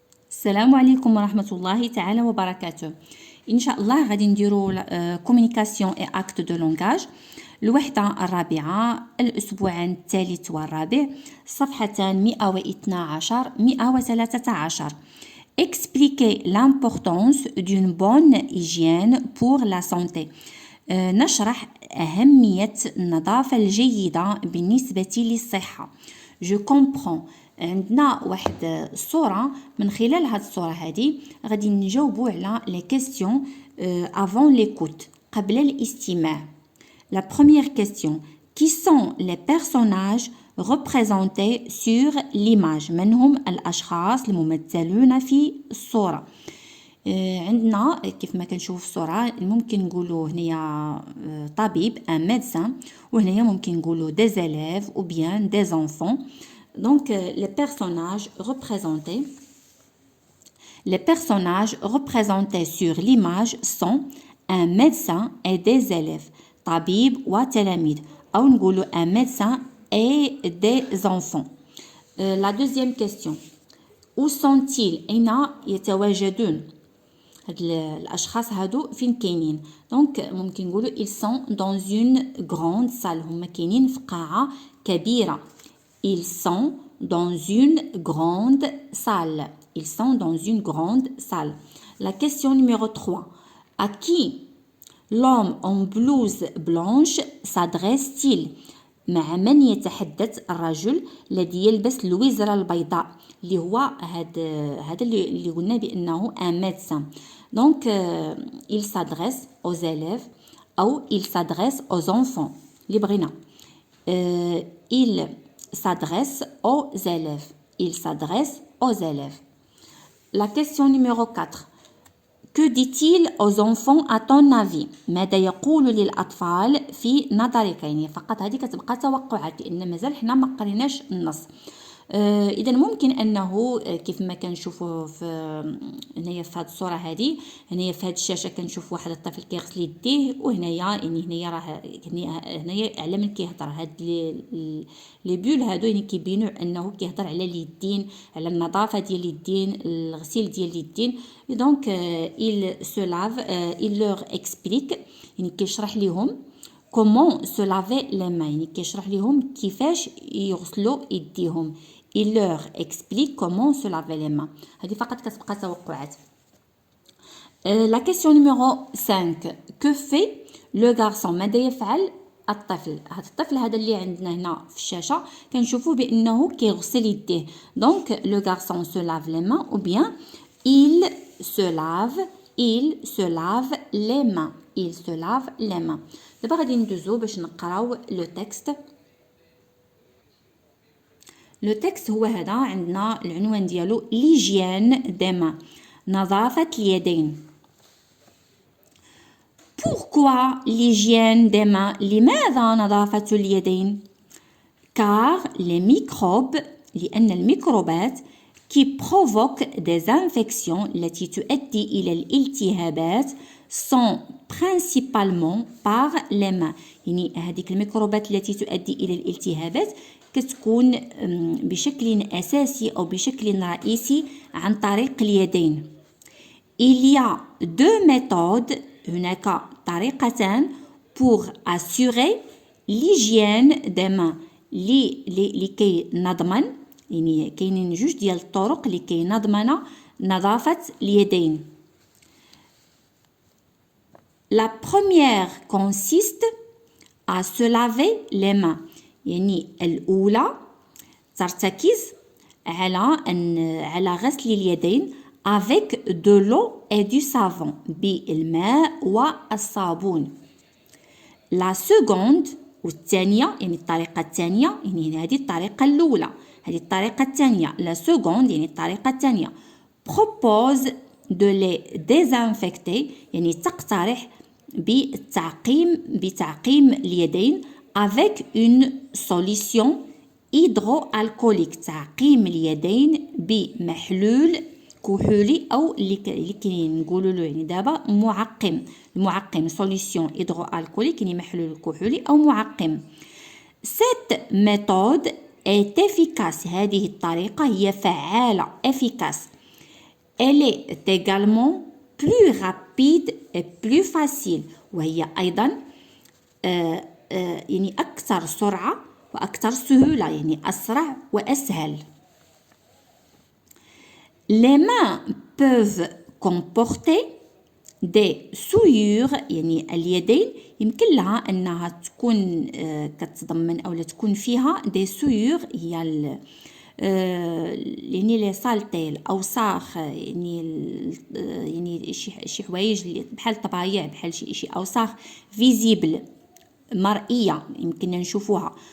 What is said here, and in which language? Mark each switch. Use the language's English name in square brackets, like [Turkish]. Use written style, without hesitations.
[Arabic] السلام عليكم ورحمة الله تعالى وبركاته. إن شاء الله غادي نديرو كومونيكاسيون اي اكت دو لونغاج الوحدة الرابعة الأسبوعان الثالث والرابع صفحتان 112 113. [French] Expliquer l'importance d'une bonne hygiène pour la santé. [Arabic] نشرح أهمية النظافة الجيدة بالنسبة للصحة. [French] Je comprends. [Arabic] عندنا واحد الصورة، من خلال هذه الصورة هذه غادي نجاوبوا على [French] les questions avant l'écoute [Arabic] قبل الاستماع. [French] La première question: qui sont les personnages représentés sur l'image؟ [Arabic] من هم الأشخاص الممثلون في الصورة؟ عندنا كيف ما كنشوف في الصورة ممكن نقولوا هنايا طبيب [French] un médecin، [Arabic] وهنايا ممكن نقولوا [French] des élèves ou bien des enfants. Donc les personnages représentés sur l'image sont un médecin et des élèves. [Arabic] طبيب وتلاميذ، أو نقولوا [French] un médecin et des enfants. La deuxième question: où sont-ils؟ [Arabic] أين يتواجدون؟ هاد الأشخاص هادو فين كاينين؟ دونك ممكن نقولوا [French] ils sont dans une grande salle، [Arabic] هما كاينين في قاعة كبيرة. [French] Ils sont dans une grande salle. Ils sont dans une grande salle. La question numéro 3. À qui l'homme en blouse blanche s'adresse-t-il؟ [Arabic] مع من يتحدث الرجل الذي يلبس الوزرة البيضاء اللي هو هذا اللي قلنا بأنه [French] un médecin. Donc il s'adresse aux élèves [Arabic] أو [French] il s'adresse aux enfants [Arabic] اللي بغينا. [French] Il s'adresse aux élèves. Il s'adresse aux élèves. La question numéro 4. Que dit-il aux enfants à ton avis؟ [Arabic] ماذا يقول للأطفال في نظرك؟ يعني فقط هذه كتبقى توقعات لأن مازال حنا ما قريناش النص. إذا ممكن أنه كيف ما كنشوفوا في هنايا في هذه الصورة هذه، هنايا في هذه الشاشة كنشوف واحد الطفل كيغسل يديه، وهنايا يعني هنايا راه هنايا على من كيهضر هاد لي بول هادو يعني كيبينوا أنه كيهضر على اليدين، على النظافة ديال اليدين، الغسيل ديال اليدين. دونك [French] il se lave il leur explique [Arabic] يعني كيشرح لهم [French] comment se laver les mains، [Arabic] يعني كيشرح لهم كيفاش يغسلوا يديهم. [French] Il leur explique comment se laver les mains. [Arabic] هذه فقط كتبقى توقعات. [French] La question numéro 5. Que fait le garçon؟ [Arabic] ماذا يفعل الطفل؟ هذا الطفل هذا اللي عندنا هنا في الشاشة كنشوفوا بأنه كيغسل يديه. [French] Donc le garçon se lave les mains ou bien il se lave les mains. Il se lave les mains. [Arabic] دابا غادي ندوزو باش نقراو لو تكست. لو تكست هو هذا، عندنا العنوان ديالو ليجيان دي مان، نظافة اليدين. [French] Pourquoi l'hygiène des mains؟ [Arabic] لماذا نظافة اليدين؟ [French] Car les microbes، [Arabic] لأن الميكروبات [French] qui provoquent des infections [Arabic] التي تؤدي إلى الالتهابات [French] sont principalement par les mains. [Arabic] يعني هذيك الميكروبات التي تؤدي إلى الالتهابات كتكون بشكل أساسي أو بشكل رئيسي عن طريق اليدين. [French] Il y a deux méthodes، [Arabic] هناك طريقتان [French] pour assurer l'hygiène des mains، [Arabic] لكي نضمن، يعني كاينين جوج ديال الطرق لكي نضمن نظافة اليدين. [French] La première consiste à se laver les mains، [Arabic] يعني الأولى ترتكز على غسل اليدين [French] avec de l'eau et du savon، [Arabic] بالماء والصابون. [French] La seconde [Arabic] والثانية، يعني الطريقة الثانية، يعني هذه الطريقة الأولى، هذه الطريقة الثانية [French] la seconde [Arabic] يعني الطريقة الثانية [French] propose de les désinfecter، [Arabic] يعني تقترح بتعقيم اليدين [French] avec une solution [Arabic] hydroalcoolique، تعقيم اليدين بمحلول كحولي أو اللي كنقولوا له يعني دابا معقم [French] solution hydroalcoolique [Arabic] يعني محلول كحولي أو معقم. [French] Cette méthode est efficace، [Arabic] هذه الطريقة هي فعالة [French] efficace elle est également plus rapide et plus facile [Arabic] وهي أيضا يعني أكثر سرعة وأكثر سهولة يعني أسرع وأسهل. [French] Les mains peuvent comporter des souillures [Arabic] يعني اليدين يمكن لها أنها تكون كتضمن أو تكون فيها [French] des souillures [Arabic] هي يعني لي سالتي الأوساخ يعني شي حوايج بحال الطبايع بحال شي أوساخ فيزيبل مرئية يمكننا نشوفوها.